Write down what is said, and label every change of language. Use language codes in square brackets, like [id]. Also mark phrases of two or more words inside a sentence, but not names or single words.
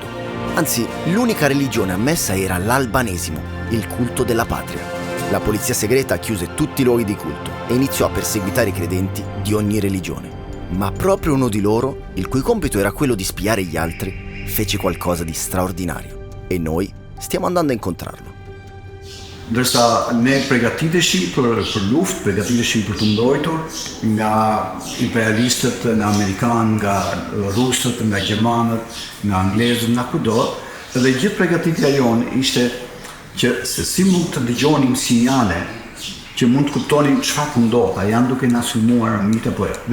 [it] Anzi, l'unica religione ammessa era l'albanesimo, il culto della patria. La polizia segreta chiuse tutti i luoghi di culto e iniziò a perseguitare i credenti di ogni religione. Ma proprio uno di loro, il cui compito era quello di spiare gli altri, fece qualcosa di straordinario. E noi stiamo andando a incontrarlo. [sq] Ndërsa ne përgatiteshi për luftë, përgatiteshi për të mbrojtur nga imperialistët, nga amerikanë, nga rusët, nga gjermanët, nga anglezët, nga kudo, dhe gjithë përgatitja jonë ishte që se si mund të dëgjonim sinjale që mund të kuptonim çfarë po ndodh, a janë duke na sulmuar armiqtë apo jo.